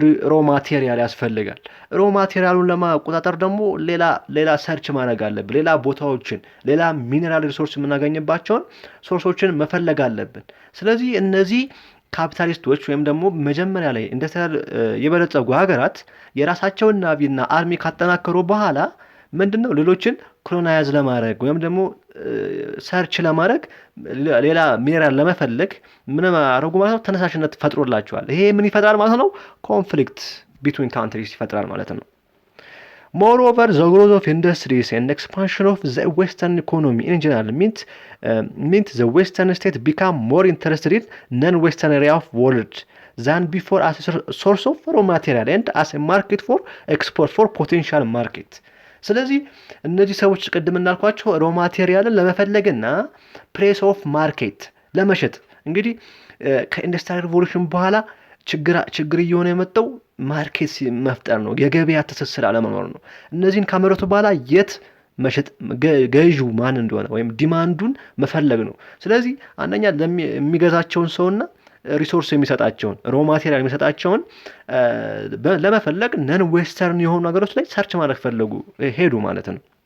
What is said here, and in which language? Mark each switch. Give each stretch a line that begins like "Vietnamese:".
Amharic: ሮ ማቴሪያል ያስፈልጋል። ሮ ማቴሪያሉን ለማቆጣጠር ደግሞ ሌላ ሰርች ማድረግ አለብን። ሌላ ቦታዎችን፣ ሌላ ሚኔራል ሪሶርስ የምናገኝባቸውን ሶርሶችን መፈለግ አለብን። ስለዚህ እነዚህ ካፒታሊስቶች ወይም ደግሞ መጀመሪያ ላይ ኢንዱስትሪያል የበለጸጉ ሀገራት የራሳቸውን ናቪና አርሚ ካጠናከሩ በኋላ ምንድነው ሌሎችን ኮሎናይዝ ለማድረግ ወይም ደግሞ ሰርች ለማድረግ ሌላ ሚኔራል ለመፈለግ ምን አደረጉ ማለት ነው? ተነሳሽነት ፈጥሮላቸዋል። ይሄ ምን ይፈጥራል ማለት ነው? ኮንፍሊክት ቢትዊን ካንትሪስ ይፈጥራል ማለት ነው።
English: Moreover, the growth of industries and expansion of the Western economy in general meant the Western state become more interested in non-Western area of world than before as a source of raw material and as a market for export for potential market.
Amharic: ስለዚህ እነዚህ ሰዎች ቅድም እናልኳቸው ሮ ማቴሪያልን ለመፈለግና ፕሬስ ኦፍ ማርኬት ለመሸጥ እንግዲህ ከኢንዱስትሪያል ሪቮሉሽን በኋላ ችግር እየሆነ የመጣው ማርኬት መፍጠር ነው። የገበያ ትስስር አለመኖር ነው። እነዚህን ካመረቱ በኋላ የት መሸጥ ገዢው ማን እንደሆነ ወይም ዲማንዱን መፈለግ ነው። ስለዚህ አንደኛ የሚገዛቸውን ሰውና ሪሶርስ የሚሰጣቸውን ሮ ማቴሪያል የሚሰጣቸውን ለመፈለግ ነን ዌስተርን የሆኑ ነገሮች ላይ ሰርች ማድረግ ሄዱ ማለት ነው።